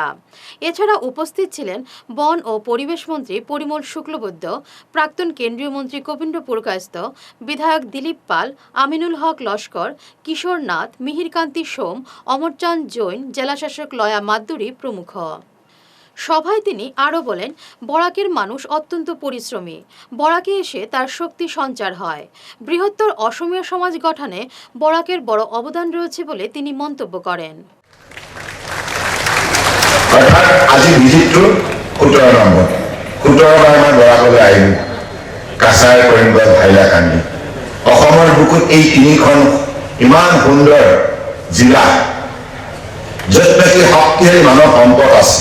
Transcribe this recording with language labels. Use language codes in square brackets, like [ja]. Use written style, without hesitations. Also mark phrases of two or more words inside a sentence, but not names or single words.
[bn] এছাড়া উপস্থিত ছিলেন বন ও পরিবেশ মন্ত্রী পরিমল শুক্লবৈদ্য, প্রাক্তন কেন্দ্রীয় মন্ত্রী কবীন্দ্র পুরকায়স্থ, বিধায়ক দিলীপ পাল, আমিনুল হক লস্কর, কিশোর নাথ, মিহিরকান্তি সোম, অমরচাঁদ জৈন, জেলাশাসক লয়া মাদ্দুরী প্রমুখ। সভায় তিনি আরও বলেন, বরাকের মানুষ অত্যন্ত পরিশ্রমী। বরাকে এসে তার শক্তি সঞ্চার হয়। বৃহত্তর অসমীয়া সমাজ গঠনে বরাকের বড় অবদান রয়েছে বলে তিনি মন্তব্য করেন। [as] আজি ভিজিটটো 17 নম্বৰ 17 মই বৰাকলৈ আহিলোঁ। কাছাৰ, কৰিমগঞ্জ, হাইলাকান্দি, অসমৰ বুকুত এই 3খন ইমান সুন্দৰ জিলা, য'ত নেকি শক্তিশালী মানৱ সম্পদ আছে।